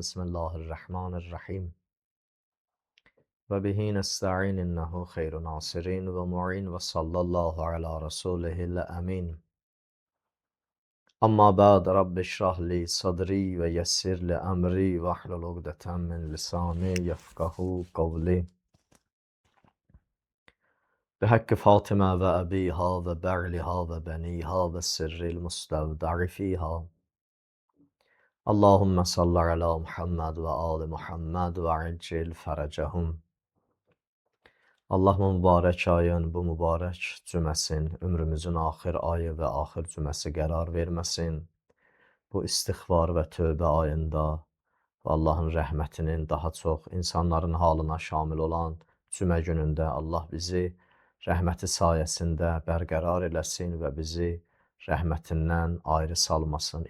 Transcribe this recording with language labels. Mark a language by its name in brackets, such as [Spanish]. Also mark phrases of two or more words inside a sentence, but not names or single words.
[Arabic] بسم الله الرحمن الرحيم وبه نستعين إنه خير ناصر ومعين وصلى الله على رسوله الأمين. أما بعد رب اشرح لي صدري ويسر لي أمري واحلل عقدة من لساني يفقهوا قولي. بحق فاطمة وأبيها وبعلها وبنيها والسر المستودع فيها اللهم صل على محمد وآل محمد وعجل فرجهم. [Azerbaijani] Allah mübarək ayın bu mübarək cüməsin, ömrümüzün axir ayı və axir cüməsi qərar verməsin. Bu istiğfar və tövbə ayında Allahın rəhmətinin daha çox insanların halına şamil olan cümə günündə Allah bizi rəhməti sayəsində bərqərar eləsin və bizi rəhmətindən ayrı salmasın.